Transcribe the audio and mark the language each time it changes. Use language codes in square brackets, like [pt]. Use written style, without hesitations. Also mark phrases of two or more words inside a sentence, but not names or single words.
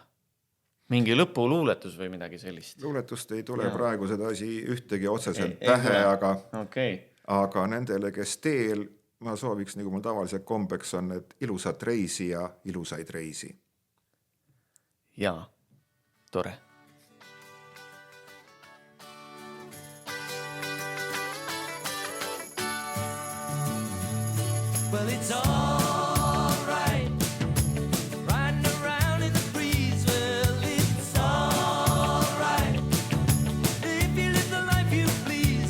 [et] Mingi lõpuluuletus või midagi sellist? Luuletust ei tule praegu seda asi ühtegi otseselt pähe, aga nendele, kes teel, ma sooviks, nagu mul tavaliselt kombeks on, et ilusat reisi ja ilusaid reisi. Jaa, tore. [en] Well, it's all right, riding around in the breeze. Well, it's all right, if you live the life you please.